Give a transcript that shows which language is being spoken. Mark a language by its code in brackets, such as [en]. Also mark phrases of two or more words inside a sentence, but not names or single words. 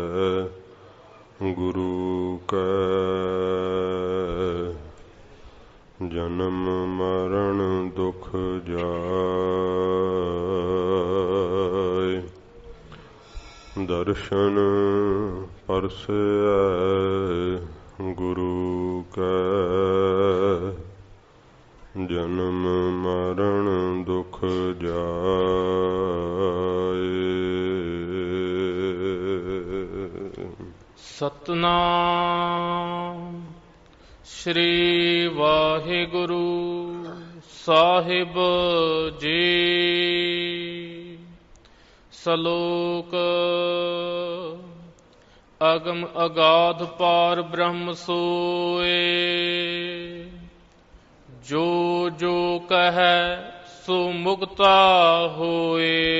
[pa] ਗੁਰੁ ਕੈ ਜਨਮ ਮਰਣ ਦੁਖ ਜਾਇ। ਦਰਸਨ ਪਰਸੈ ਗੁਰੁ ਕੈ ਜਨਮ ਮਰਣ ਦੁਖ ਜਾਇ। ਸਤਿਨਾਮ ਸ੍ਰੀ ਵਾਹਿਗੁਰੂ ਸਾਹਿਬ ਜੀ। ਸਲੋਕ ਅਗਮ ਅਗਾਧ ਪਾਰ ਬ੍ਰਹਮ ਸੋਏ ਜੋ ਜੋ ਕਹੇ ਸੋ ਮੁਕਤਾ ਹੋਏ।